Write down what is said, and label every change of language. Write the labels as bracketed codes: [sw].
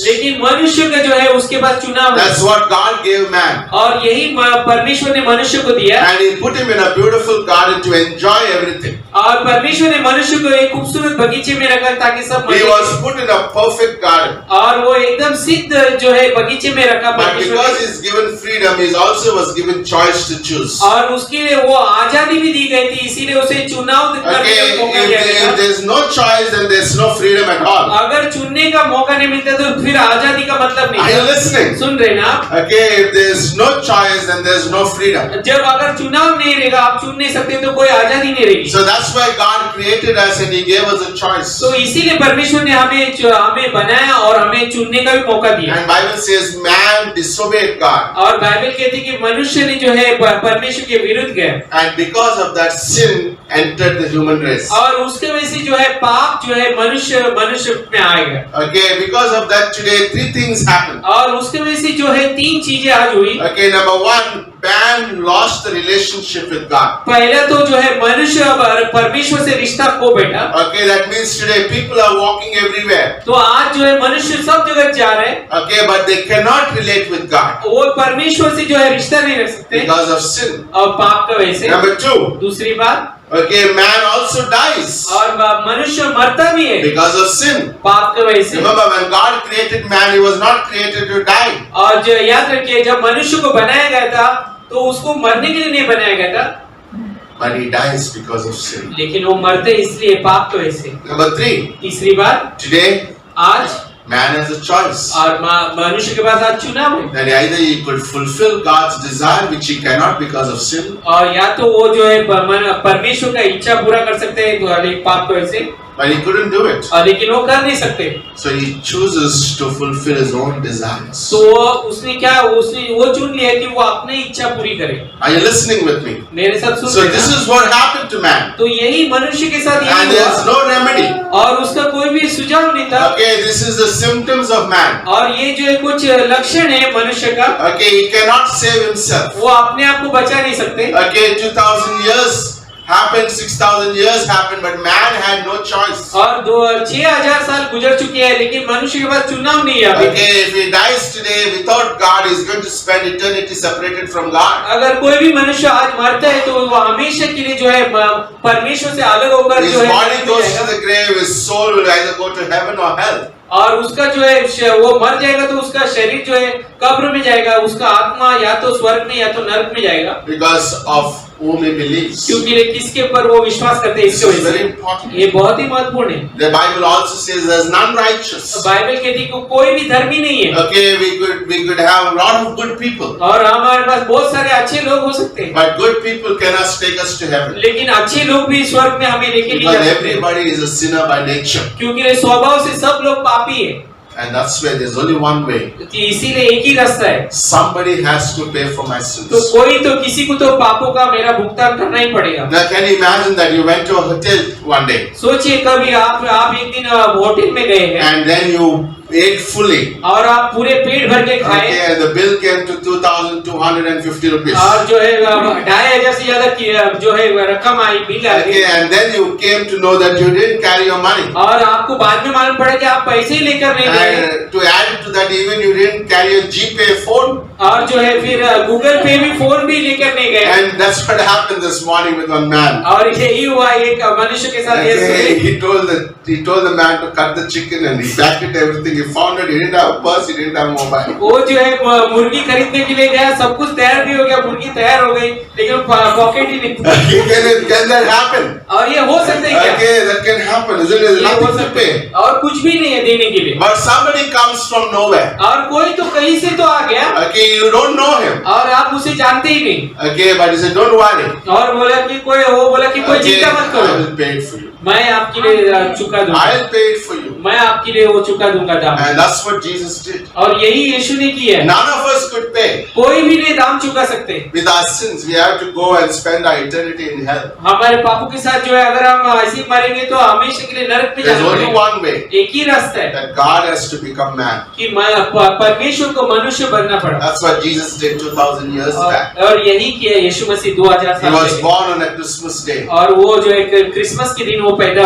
[hi] लेकिन मनुष्य का जो है उसके पास चुनाव है। [en] That's what God gave man. [hi] और यही परमेश्वर ने मनुष्य को दिया, [en] And he put him in a beautiful garden to enjoy everything. [hi] और परमेश्वर ने मनुष्य को एक खूबसूरत बगीचे में रखा ताकि सब [en] He [hi] मजे [en] was put in a perfect garden. [hi] और वो एकदम सिद्ध जो है बगीचे में रखा [en] But [hi] परमेश्वर [en] because [hi] ने। [en] he's given freedom, he also was given choice to choose. [hi] और उसके लिए वो आजादी भी दी गई थी, इसीलिए उसे चुनाव करने [en] Okay, [hi] का मौका दिया [en] if [hi] गया। [en] there's no choice, then there's no freedom at all. [hi] अगर चुनने का मौका नहीं मिलता तो फिर आजादी का मतलब [en] Are you [hi] नहीं। [en] listening? [hi] सुन रहे ना आप? [en] Okay, if there's no choice, then there's no freedom. [hi] जब अगर चुनाव नहीं रहेगा, आप चुन नहीं सकते तो कोई आजादी नहीं रहेगी। [en] So that's why God created us and he gave us a choice. [hi] तो इसीलिए परमेश्वर ने हमें बनाया और हमें चुनने का भी मौका दिया। [en] And Bible says man disobeyed God. [hi] और बाइबल कहती है कि मनुष्य ने जो है परमेश्वर के विरुद्ध गया, [en] And because of that, sin entered the human race. [hi] और उसके वजह से जो है पाप जो है मनुष्य में आएगा। [en] Okay, because of that, today 3 things happened. [hi] और उसके वजह से जो है 3 चीजें आज हुई। [en] Okay, number 1, man lost the relationship with God. [hi] पहला तो जो है मनुष्य परमेश्वर से रिश्ता खो बैठा। [en] Okay, that means today people are walking everywhere. [hi] तो आज जो है मनुष्य सब जगह जा रहे हैं, [en] Okay, but they cannot relate with God [hi] वो परमेश्वर से जो है रिश्ता नहीं रख सकते [en] because of sin. [hi] और पाप का वजह से। [en] Number 2, [hi] दूसरी बात, [en] okay, man also dies [hi] और मनुष्य मरता भी है [en] because of sin. [hi] पाप की वजह से। [en] Remember, when God created man, he was not created to die. [hi] और जो याद रखिए जब मनुष्य को बनाया गया था तो उसको मरने के लिए नहीं बनाया गया था, [en] But he dies because of sin. [hi] लेकिन वो मरते इसलिए पाप की वजह से। [en] Number 3, [hi] तीसरी बात, [en] today [hi] आज [en] man has a choice. [hi] और मनुष्य के पास आज चुनाव है, [en] That either he could fulfill God's desire, which he cannot because of sin, [hi] और या तो वो जो है परमेश्वर का इच्छा पूरा कर सकते हैं तो पाप की वजह से, [en] but he couldn't do it. [hi] और लेकिन वो कर नहीं सकते। [en] So he chooses to fulfill his own desires. [hi] तो उसने वो चुन लिया कि वो अपनी इच्छा पूरी करे। [en] Are you listening with me? [hi] मेरे साथ सुन [en] So [hi] रहे [en] this [hi] हैं? [en] is what happened to man, [hi] तो यही मनुष्य के साथ [en] and [hi] यही [en] there's [hi] हुआ [en] no remedy. [hi] और उसका कोई भी सुझाव नहीं था। [en] Okay, this is the symptoms of man. [hi] और ये जो है कुछ लक्षण है मनुष्य का, [en] Okay, he cannot save himself. [hi] वो अपने आप को बचा नहीं सकते। [en] Okay, 2000 years happened, 6000 years happened, but man had no choice. [hi] और 6000 साल गुजर चुके हैं, लेकिन मनुष्य के पास चुनाव नहीं है अभी। [en] Okay, if he dies today without God, he's going to spend eternity separated from God. [hi] अगर कोई भी मनुष्य आज मरता है तो वो हमेशा के लिए जो है परमेश्वर से अलग होकर [en] His [hi] जो है [en] body [hi] नरक में [en] goes to [hi] जाएगा। [en] the grave, his soul will either go to heaven or hell. [hi] और उसका जो है वो मर जाएगा तो उसका शरीर जो है कब्र में जाएगा, उसका आत्मा या तो स्वर्ग में या तो नरक में जाएगा। [en] Because of whom he believes. [hi] क्योंकि ये किसके ऊपर वो विश्वास करते हैं, [en] This [hi] इसकी [en] is [hi] वजह [en] very [hi] से। [en] important. [hi] ये बहुत ही महत्वपूर्ण है। [en] The Bible also says there's none righteous. [hi] Bible कहती है कि कोई भी धर्मी नहीं है। [en] Okay, we could have a lot of good people, [hi] और हमारे पास बहुत सारे अच्छे लोग हो सकते हैं, [en] but good people cannot take us to heaven. [hi] लेकिन अच्छे लोग भी स्वर्ग में हमें लेके नहीं जा [en] Because [hi] सकते, [en] everybody is a sinner by nature. [hi] क्योंकि स्वभाव से सब लोग पापी है। [en] And that's why there's only one way. [hi] कि इसीलिए एक ही रास्ता है। [en] Somebody has to pay for my [hi] तो [en] sins. [hi] कोई तो किसी को तो पापों का मेरा भुगतान करना ही पड़ेगा। [en] Now can you imagine that you went to a hotel one day [hi] सोचिए कभी आप एक दिन होटल में गए हैं [en] and then you ate fully. [hi] और आप पूरे पेट भर के खाए, [en] Okay, and the bill came to 2,250 rupees. [hi] और जो है 2500 से ज्यादा की जो है रकम आई, बिल आ [en] Okay, [hi] गई, [en] and then you came to know that you didn't carry your money. [hi] और आपको बाद में मालूम पड़ा कि आप पैसे ही लेकर नहीं गए, [en] And to add to that, even you didn't carry your GPay phone. [hi] और जो है फिर गूगल पे भी फोन भी लेकर नहीं गए। [en] And that's what happened this morning with one man. [hi] और यही हुआ एक मनुष्य के साथ। [en] Okay, he told the man to cut the chicken and he packed it everything. He found it. He didn't have a purse. He didn't have a mobile. [hi] वो जो है मुर्गी खरीदने के लिए गया, सब कुछ तैयार भी हो गया, मुर्गी तैयार हो गई, लेकिन पॉकेट ही नहीं। [en] Okay, can that happen? [hi] और ये हो सकता है क्या? [en] Okay, that can happen. Isn't it? There's [hi] ये हो [en] nothing to [hi] सकता है, [en] pay. [hi] और कुछ भी नहीं है देने के लिए। [en] But somebody comes from nowhere. [hi] और कोई तो कहीं से तो आ गया, [en] Okay, you don't know him. [hi] और आप उसे जानते ही नहीं, [en] Okay, but he said, don't worry. [hi] और बोला कि कोई [en] Okay, [hi] चिंता मत [en] I [hi] करो, [en] will pay it for you. [hi] मैं आपके लिए चुका दूंगा, [en] I'll pay it for you. [hi] मैं आपके लिए वो चुका दूंगा दाम। [en] And that's what Jesus did. [hi] और यही यीशु ने किया है। [en] None of us could pay. [hi] कोई भी नहीं दाम चुका सकते। [en] With our sins, we have to go and spend our eternity in hell. [hi] हमारे पापों के साथ जो है अगर हम ऐसे ही मरेंगे तो हमेशा के लिए नरक में [en] There's [hi] जाना [en] only [hi] पड़ेगा। [en] one way, [hi] एक ही रास्ता है [en] that God has to become man. [hi] कि परमेश्वर को मनुष्य बनना पड़ा। [en] That's what Jesus did 2,000 years back. [hi] और यही किया यीशु मसीह 2000 [en] He [hi] साल [en] was [hi] पहले। [en] born on a Christmas day. [hi] और वो जो है क्रिसमस के दिन वो पैदा